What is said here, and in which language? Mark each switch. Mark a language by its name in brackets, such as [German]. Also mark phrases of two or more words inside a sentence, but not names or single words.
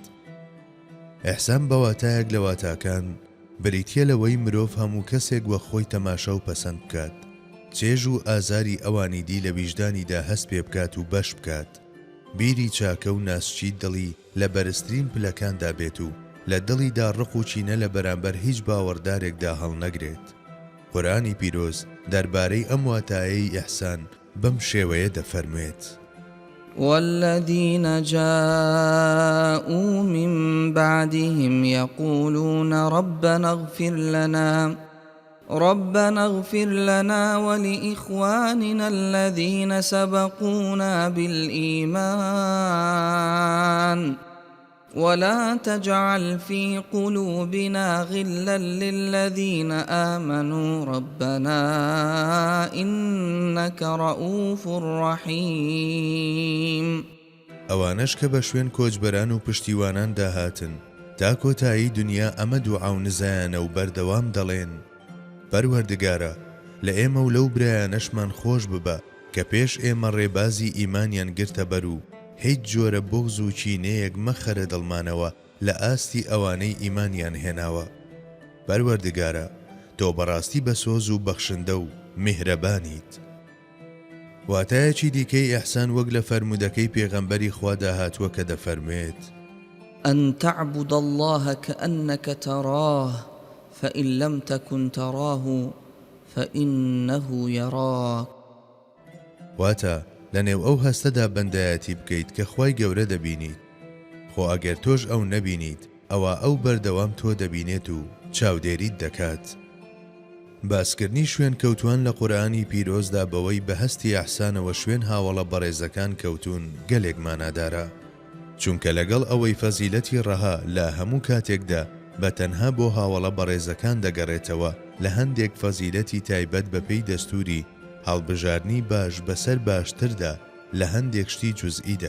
[Central Kurdish] ئیحسان بەواتایەک لە واتاکان بریتیە لەوەی مرۆڤ هەموو کەسێک وە خۆی تەماشا و پەسەند بکات، چێژ و ئازاری ئەوانی دی لە ویژدانیدا هەست پێ بکات و بەش بکات، بیری چاکە و ناسچی دڵی لە بەرزترین پلەکاندا بێت و لە دڵیدا ڕق و چینە لە بەرامبەر هیچ باوەڕدارێکدا هەڵنەگرێت. قورئانی پیرۆز دەربارەی ئەم واتایەی ئیحسان بەم شێوەیە دەفەرموێت: [Arabic] والذين جاءوا من بعدهم يقولون ربنا اغفر لنا ولإخواننا الذين سبقونا بالإيمان ولا تجعل في قلوبنا غلا للذين آمنوا ربنا إنك رؤوف رحيم. [Central Kurdish] ئەوانەش کە بە شوێن کۆچبەران و پشتیوانان داهاتن تا کۆتایی دنیا ئەمە دوعا و نزایانە و بەردەوام دەڵێن پەروەردگارە لە ئێمە و لەو برایانەشمان خۆش ببە کە پێش ئێمە ڕێبازی ئیمانیان گرتە بەر و هیچ جۆرە بغز و کینەیەک مەخەرە دڵمانەوە لە ئاستی ئەوانەی ئیمانیان هێناوە. پەروەردگارە تۆ بەڕاستی بەسۆز و بەخشندە و میهرەبانیت. واتایەکی دیکەی ئیحسان وەک لە فەرمودەکەی پێغەمبەری خوا داهاتووە کە دەفەرمێت [Arabic] أن تعبد الله كأنك تراه فإن لم تكن تراه فإنه يراك. [Central Kurdish] واتە لەنێو ئەو هەستەدا بەندایەتی بکەیت کە خوای گەورە دەبینیت، خۆ ئەگەر تۆش ئەو نەبینیت ئەوە ئەو بەردەوام تۆ دەبینێت و چاودێریت دەکات. باسکردنی شوێن کەوتوان لە قورئانی پیرۆزدا بەوەی بە هەستی ئەحسانەوە شوێن هاوڵە بەڕێزەکان کەوتون گەلێک مانادارە، چونکە لەگەڵ ئەوەی فەزیلەتی ڕەها لە هەموو کاتێکدا بە تەنها بۆ هاوڵە بەڕێزەکان دەگەڕێتەوە لە هەندێک فەزیلەتی تایبەت بە پێی دەستوری هەڵبژارنی باش بەسەر باشتردا لە هەندێک شتی جوزئیدا.